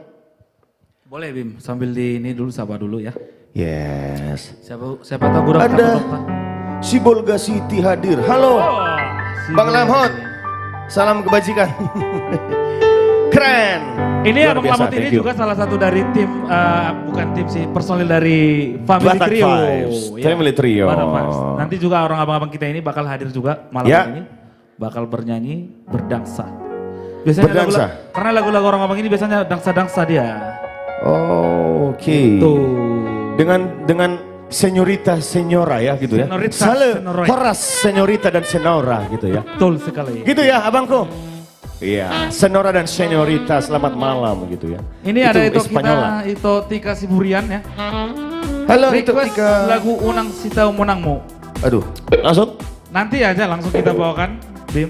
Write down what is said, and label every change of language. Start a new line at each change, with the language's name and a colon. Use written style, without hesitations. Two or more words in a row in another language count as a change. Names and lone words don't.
Indonesian: Boleh Bim, sambil di ini dulu sapa dulu ya. Yes. Siapa tahu kurang Ada Pak. si Bolga Siti hadir. Halo Bang Lamhot, salam kebajikan. Keren. Ini Luar Abang biasa, Lamot ini
English: thank you.
Indonesian: juga salah satu dari tim, bukan tim sih, personil dari Family Batak Trio. Vibes, Family Trio. Batak Vibes. Nanti juga orang abang-abang kita ini bakal hadir juga malam ini. Bakal bernyanyi, berdangsa. Biasanya Berdangsa? karena lagu-lagu orang abang ini biasanya dangsa-dangsa dia. Oh, oke. Tuh. Dengan senyorita, senyora ya gitu ya. Senorita, Sale, senoroy. Horas, senyorita dan senora gitu ya. Betul sekali. Gitu ya abangku. Iya, senora dan senyorita selamat malam gitu ya. Ini ada itu Espanyola. kita, itu Tika Siburian ya. Halo itu Request Tika. lagu Unang Sita Umunangmu. Aduh, langsung? Nanti aja langsung kita bawakan, Bim.